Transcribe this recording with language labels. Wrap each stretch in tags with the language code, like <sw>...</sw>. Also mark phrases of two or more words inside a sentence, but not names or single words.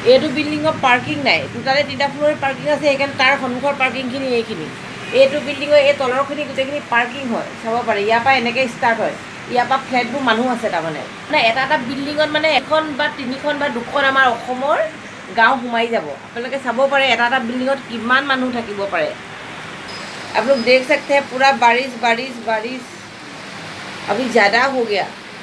<as>এইটো বিল্ডিঙত পাৰ্কিং নাই, দুটাতে 3টা</as> <en>floor parking</en> <as>আছে, সেইকাৰণে তাৰ সন্মুখৰ পাৰ্কিংখিনি এইখিনি। এইটো বিল্ডিঙৰ এই তলৰখিনি গোটেইখিনি পাৰ্কিং হয়, চাব পাৰে। ইয়াৰ পৰা এনেকৈ ষ্টাৰ্ট হয়, ইয়াৰ পৰা ফ্লেটবোৰ মানুহ আছে তাৰমানে। মানে এটা এটা বিল্ডিঙত মানে এখন বা 3খন বা 2খন আমাৰ অসমৰ গাঁও সোমাই যাব। আপোনালোকে চাব পাৰে এটা এটা বিল্ডিঙত কিমান মানুহ থাকিব পাৰে।</as> <hi>आप लोग देख सकते हैं पूरा बारिश बारिश बारिश अभी ज़्यादा हो गया।</hi>